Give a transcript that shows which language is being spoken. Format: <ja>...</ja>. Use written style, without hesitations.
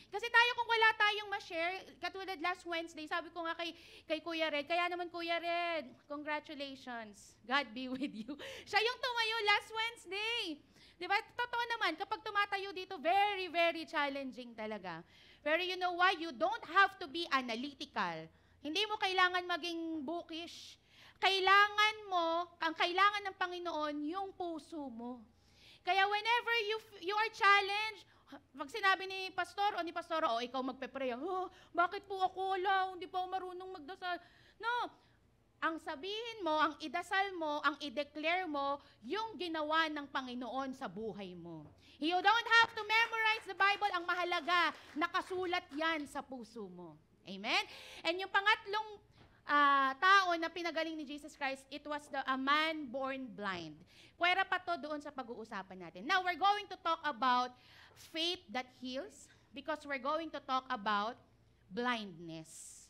<tl>Kasi tayo kung wala tayong ma-share, katulad last Wednesday, sabi ko nga kay Kuya Red, kaya naman Kuya Red, congratulations.</tl> <en>God be with you.</en> <tl>Siya yung tumayo last Wednesday. Diba? Totoo naman, kapag tumatayo dito, very, very challenging talaga. Pero</tl> <en>you know why? You don't have to be analytical.</en> <tl>Hindi mo kailangan maging bookish. Ang kailangan ng Panginoon, yung puso mo. Kaya whenever you are challenged, pag sinabi ni pastor o ni pastora, ikaw magpe-pray, bakit po ako wala, hindi pa ako marunong magdasal. No, ang sabihin mo, ang idasal mo, ang i-declare mo, yung ginawa ng Panginoon sa buhay mo.</tl> <en>You don't have to memorize the Bible.</en> <tl>Ang mahalaga, nakasulat yan sa puso mo. Amen? And yung pangatlong tao na pinagaling ni Jesus Christ,</tl> <en>it was a man born blind.</en> <tl>Pwera pa to doon sa pag-uusapan natin.</tl> <en>Now, we're going to talk about faith that heals because we're going to talk about blindness.</en>